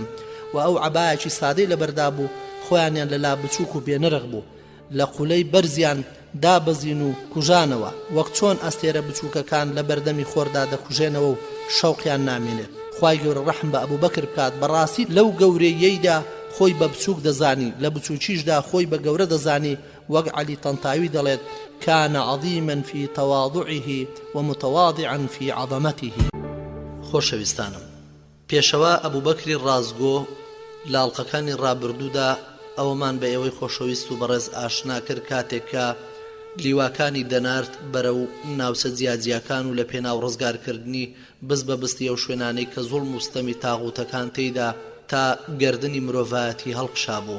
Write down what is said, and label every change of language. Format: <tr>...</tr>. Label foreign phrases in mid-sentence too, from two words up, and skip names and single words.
<ckb>و ئەو عەبایەکی سادەی لەبەردا بوو، خۆیانیان لە لا بچووک و بێنرخ بوو، لە قولەی بەرزیان دابەزین و کوژانەوە وەک چۆن ئەستێرە بچووکەکان لە بەردەمی خۆردا دەکوژێنەوە و شەوقیان نامێنێت. خوای گەورە ڕەحم بە ئەبوو بەکر بکات، بەڕاستی لەو گەورەیەیدا خۆی بە بچووک دەزانی، لە بچووکیشدا خۆی بە گەورە دەزانی، وەک عەلی تەنتاوی دەڵێت</ckb> <ar>كان عظيما في تواضعه ومتواضعا في عظمته.</ar> <ckb>خۆشەویستانم، پێشەوە ئەبوو بەکری ڕازگۆ لاڵقەکانی ڕابردوودا ئەوەمان بە ئێوەی خۆشەویست و بەڕێز ئاشنا کرد کاتێک کە لیواکانی دەنارد بەرەو ناوچە جیاجیاکان و لە پێناو ڕزگارکردنی بز بە بستی ئەو شوێنانەی کە زوڵم و ستەمی تاغوتەکان تێیدا تا گردنی مرۆڤایەتی هەڵقشا بوو.</ckb>